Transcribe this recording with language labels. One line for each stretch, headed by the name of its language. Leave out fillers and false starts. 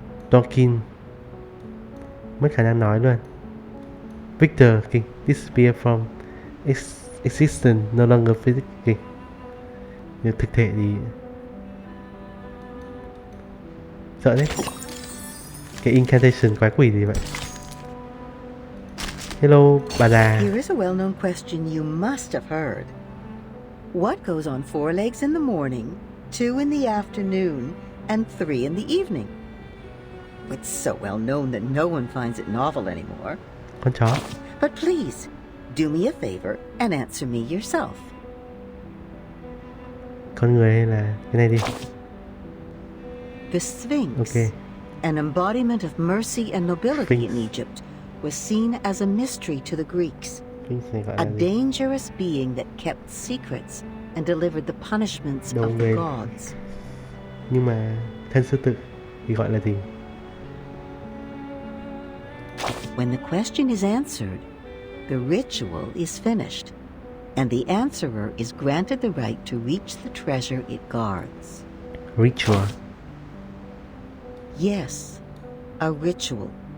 Vietnamese: Dawkins mất khả năng nói luôn.
English: Victor disappear from existence, no longer physical.
Vietnamese: Nhưng thực thể thì sợ đấy. Cái incantation quái quỷ gì vậy?
English: Hello,
Vietnamese: bà già.
English: Here is a well-known question you must have heard. What goes on 4 legs in the morning, 2 in the afternoon, and 3 in the evening? It's so well known that no one finds it novel anymore.
Vietnamese: Con chó.
English: But please, do me a favor and answer me yourself.
Vietnamese: Con người hay là cái này đi?
English: The Sphinx, okay. An embodiment of mercy and nobility in Egypt, was seen as a mystery to the Greeks. A dangerous being that kept secrets and delivered the punishments of the gods.
Vietnamese: Nhưng mà thân sư tử thì gọi là gì?
English: When the question is answered, the ritual is finished, and the answerer is granted the right to reach the treasure it guards. Ritual? Yes, a ritual.